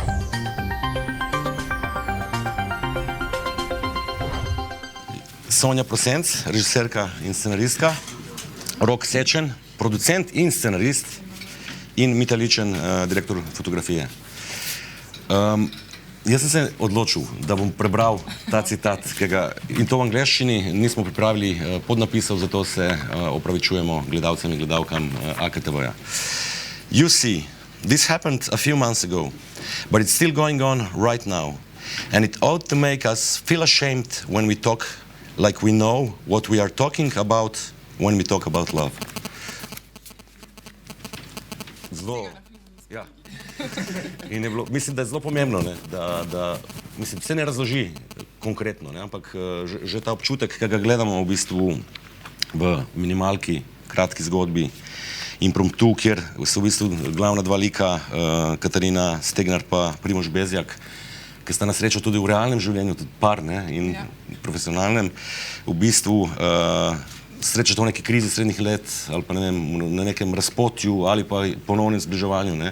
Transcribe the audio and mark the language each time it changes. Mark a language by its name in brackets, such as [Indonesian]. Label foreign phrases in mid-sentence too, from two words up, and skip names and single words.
[Slovenian] Sonja Prosenc, režiserka in scenaristka, Rok Sečen, producent in scenarist in Mita Ličen, direktor fotografije. Jaz sem se odločil, da bom prebral ta citat, in to v angleščini, nismo pripravili podnapisov, zato se opravičujemo gledalcem in gledalkam AKTV-ja. [English] You see, this happened a few months ago, but it's still going on right now. And it ought to make us feel ashamed when we talk like we know what we are talking about when we talk about love. [Slovenian] Zelo, ja. In je bilo, mislim, da je zelo pomembno, ne, da mislim, se ne razloži konkretno, ne, ampak že ta občutek, ki ga gledamo v bistvu v minimalki, kratki zgodbi, Impromptu, kjer so v bistvu glavna dva lika, Katarina Stegnar pa Primož Bezjak, ki sta na srečo tudi v realnem življenju, tudi par, ne, in profesionalnem, v bistvu srečata v neki krizi srednjih let ali pa ne vem, na nekem razpotju ali pa ponovnem zbliževanju, ne.